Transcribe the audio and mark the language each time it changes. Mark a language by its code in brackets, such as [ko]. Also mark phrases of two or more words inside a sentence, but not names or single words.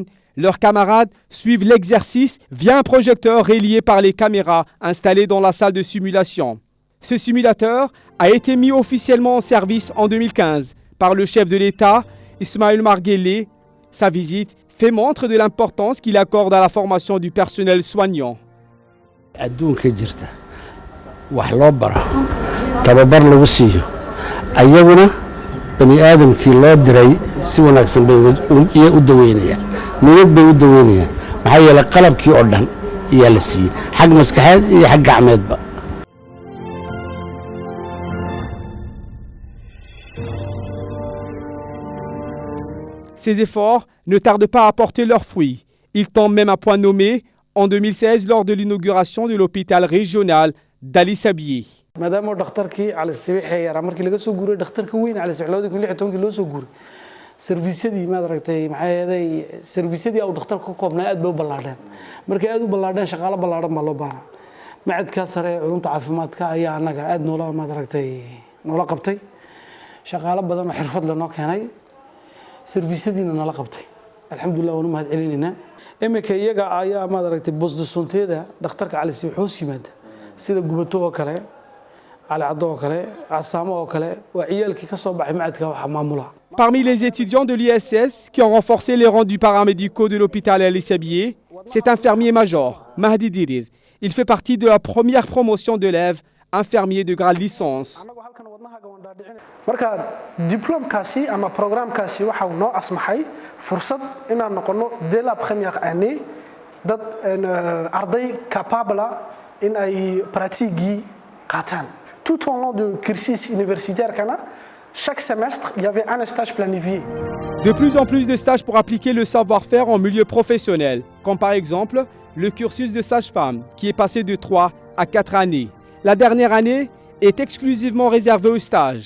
[fr] Leurs camarades suivent l'exercice via un projecteur relié par les caméras installées dans la salle de simulation. Ce simulateur a été mis officiellement en service en 2015 par le chef de l'État, Ismaël Marguelé. Sa visite fait montre de l'importance qu'il accorde à la formation du personnel soignant. [so] adduunka jirta wax loo baro tababar lagu siiyo ayaguna bani aadamkii loo diray si wanaagsan bay u daweynayaan niyad bay u daweynayaan maxaa yeelay qalabkii oo dhan ayaa la siiyey xag maskaxeed iyo xag gacmeedba. [fr] Ces efforts ne tardent pas à porter leurs fruits. Ils tombent même à point nommé en 2016 lors de l'inauguration de l'hôpital régional d'Ali Sabieh. [so] maadaama dhakhtarkii cali sabiixee yaraa markii laga soo guuray dhakhtarka weyn cali sabiix 2016 loo soo guuray serviisyadii maad aragtay maxay ahayd serviisyadii uu dhakhtarku ka koobnaa aad bay u ballaadheen markay aad u ballaadheen shaqaale ballaadhan baa loo baahnaa macadka sare ee culumta caafimaadka ayaa anaga aad noola maad aragtay noola qabtay shaqaale badan oo xirfad leh noo keenay serviisyadiina nala qabtay alxamdulillah waanu mahad celinaynaa imika iyaga ayaa maad aragtay bosdosonteeda dhakhtarka cali sabiix hoos yimaada sida gubato oo kale [fr] Parmi les étudiants de l'ISS qui ont renforcé les rangs du paramédicaux de l'hôpital Ali Sabieh, c'est infirmier major, Mahdi Dirir. Il fait partie de la première promotion d'élèves infirmiers de grade licence. [so] marka diplôme-kaasi ama programme-kaasi waxa uu noo asmaxay fursad inaan noqono [fr] dès la première année [so] dad arday capable in ay pratique qaataan. [fr] Tout au long du cursus universitaire, chaque semestre, il y avait un stage planifié. De plus en plus de stages pour appliquer le savoir-faire en milieu professionnel, comme par exemple le cursus de sage-femme, qui est passé de 3 à 4 années. La dernière année est exclusivement réservée aux stages.